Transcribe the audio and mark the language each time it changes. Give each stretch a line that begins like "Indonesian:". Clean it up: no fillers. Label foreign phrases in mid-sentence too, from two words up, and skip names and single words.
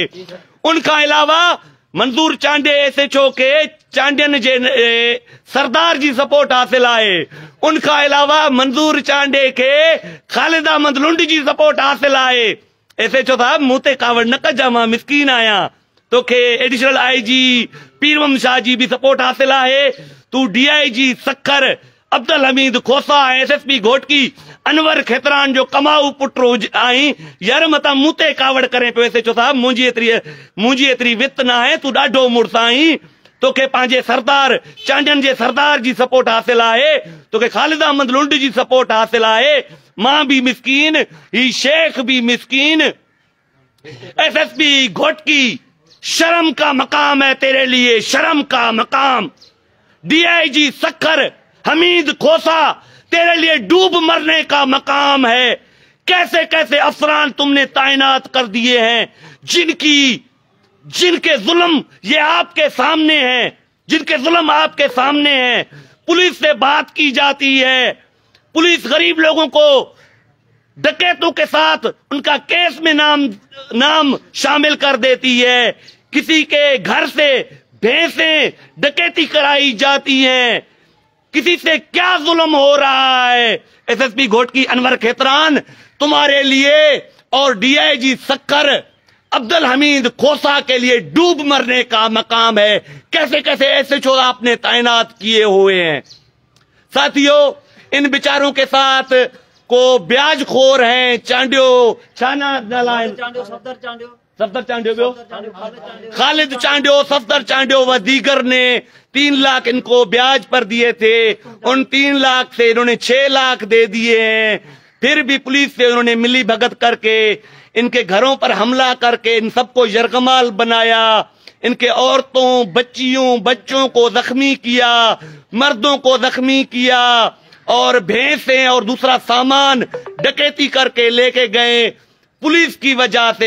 Sindhi: उनखां अलावा मंज़ूर चांडे एसएचओ के चांडियन जे सरदार जी सपोर्ट हासिल आहे। उनखां अलावा मंज़ूर चांडे के ख़ालिद अहमद लुंड जी सपोर्ट हासिल आहे। एसएचओ साहब मूं ते कावड़ न कजां, मां मिसकीन आहियां, तोखे
English: additional IG
Sindhi: पीर मोहम्मद शाह जी भी सपोर्ट हासिल है। तू डीआईजी सखर अब्दुल हमीद खोसा एसएसपी घोटकी अनवर खेतरान जो कमाऊ पुटो आई यार मता मुते कावड़ करे पे एसएचओ साहब मुंजी एतरी वित ना है। तू डाढो मुड़स आई, तोखे पांजे सरदार चांडन जे सरदार जी सपोर्ट हासिल है, तोखे खालिद अहमद लुंड जी सपोर्ट हासिल है। मां भी मिस्कीन, ही शेख भी मिस्कीन।
Urdu: ایس ایس پی گھوٹکی شرم کا مقام ہے تیرے لیے، شرم کا مقام. ڈی آئی جی سکھر حمید کھوسہ تیرے لیے ڈوب مرنے کا مقام ہے. کیسے کیسے افسران تم نے تعینات کر دیے ہیں جن کے ظلم یہ آپ کے سامنے ہے، جن کے ظلم آپ کے سامنے ہے. پولیس سے بات کی جاتی ہے، پولیس غریب لوگوں کو ڈکیتوں کے ساتھ ان کا کیس میں نام شامل کر دیتی ہے. کسی کے گھر سے بھینسیں ڈکیتی کرائی جاتی ہیں. کسی سے کیا ظلم ہو رہا ہے. ایس ایس پی گھوٹکی انور کھیتران تمہارے لیے اور ڈی آئی جی سکھر عبد الحمید کھوسہ کے لیے ڈوب مرنے کا مقام ہے. کیسے کیسے ایس ایچ او آپ نے تعینات کیے ہوئے ہیں. ساتھیوں، ان بیچاروں کے ساتھ کو بیاج خور ہیں, چانڈیو چھانا دلال صفدر چانڈیو خالد چانڈیو صفدر چانڈیو و دیگر نے 3 لاکھ ان کو بیاج پر دیے تھے. ان 3 لاکھ سے انہوں نے 6 لاکھ دے دیے ہیں. پھر بھی پولیس سے انہوں نے ملی بھگت کر کے ان کے گھروں پر حملہ کر کے ان سب کو یرغمال بنایا. ان کے عورتوں، بچوں کو زخمی کیا، مردوں کو زخمی کیا اور بھینسیں اور دوسرا سامان ڈکیتی کر کے لے کے گئے پولیس کی وجہ سے.